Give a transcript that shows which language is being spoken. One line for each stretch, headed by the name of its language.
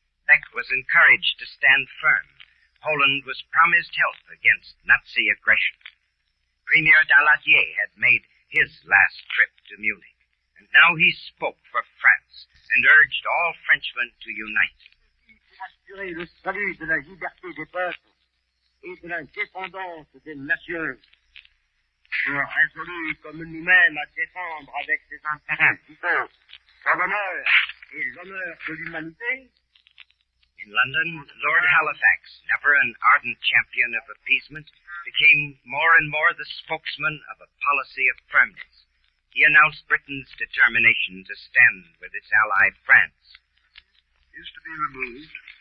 English: Beck was encouraged to stand firm. Poland was promised help against Nazi aggression. Premier Daladier had made his last trip to Munich, and now he spoke for France and urged all Frenchmen to unite.
French: Assurer le salut de la liberté des peuples et de l'indépendance des nations. Sont résolus comme nous-mêmes à défendre avec ses intérêts vitaux son honneur et l'honneur de l'humanité.
English: In London, Lord Halifax, never an ardent champion of appeasement, became more and more the spokesman of a policy of firmness. He announced Britain's determination to stand with its ally France. Is to be removed.